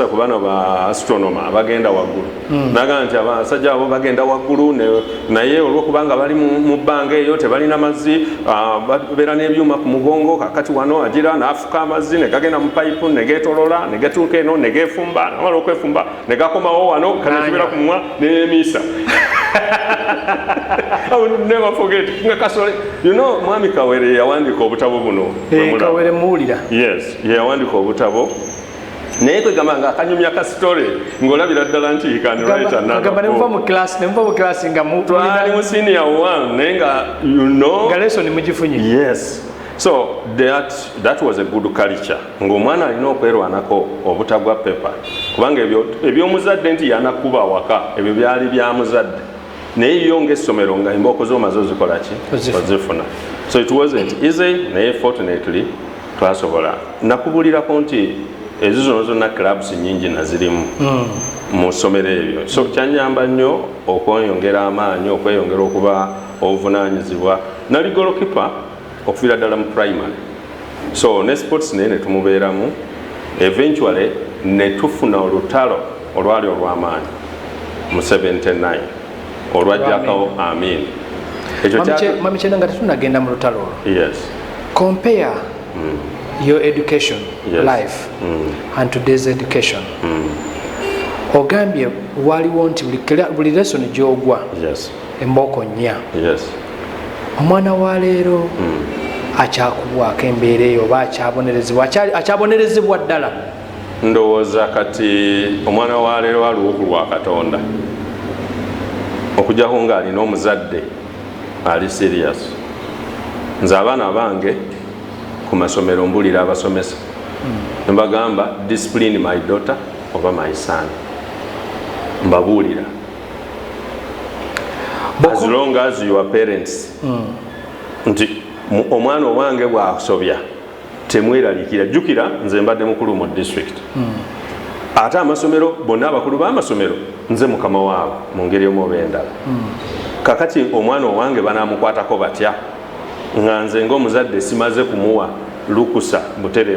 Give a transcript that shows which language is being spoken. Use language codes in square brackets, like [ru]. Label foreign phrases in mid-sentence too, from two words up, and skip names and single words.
[lg] ku bano ba astronomer abagenda waggulu naga nti abasajja abo bagenda waggulu naye olw'okubanga bali mu bbanga eyo tebalina mazzi babeera n'ebyuma ku mugongo kakati wano agira n'afuka amazzi ne gagenda mu payipu ne geetolola ne getuuka eno ne geefumba namala okwefumba ne gakomawo wano kanekibeera ku mumwa n'emiisa [en] never forget [lg] nga kasole mwami Kawere yawandiika obutabo buno Kawere muwulira yes yawandika obutabo naye kwegamba nga akanyumya ka story ng'olabira ddala nti gamba nemuva mu class nga twali mu senior 1 naye nga nga lesson mugifunye. [en] Yes. So that was a good culture. [lg] Ng'omwana alina okwerwanako obutagwa pepa kubanga ebyomuzadde nti yanakuba waka ebyo byali bya muzadde naye yo ng'essomero nga embooko z'omaze ozikola ki ozifuna. [en] So it wasn't easy [lg] naye [en] fortunately twasobola. [lg] Nakubulirako nti ezo zonna zonna clubs nyingi nazirimu mu ssomero ebyo. So kyanyamba nnyo okweyongera amaanyi okweyongera okuba obuvunaanyizibwa. Nali golokipa okuviira ddala mu primary. So ne sports naye ne tumubeeramu. Eventually ne tufuna olutalo olwali olw'amaanyi mu 79 olwajjakawo Amin. Mami Kyenda nga tetunagenda mu lutalo olwo. [en] Yes. Compare your education life and today's education. [lg] Ogambye waliwo nti buli lesson gy'ogwa embooko nnya. Omwana wa leero akyakubwako embeera eyo oba akyabonerezebwa ddala? Ndowooza kati omwana wa leero aliwo ku lwa Katonda okujjako ng'alina omuzadde ali serious. Nze abaana bange ku masomero mbulira abasomesa mbagamba [en] discipline my daughter [lg] oba [en] my son. [lg] Mbabuulira [en] as long as your parents [lg] nti omwana owange bw'asobya temweraliikira. Jjukira nze mbadde mukulu mu district ate amasomero bonna abakulu b'amasomero nze mukama waabwe mu ngeri omu oba endala. Kakati omwana owange banaamukwatako batya nga nze ng'omuzadde simaze kumuwa lukusa butereevu?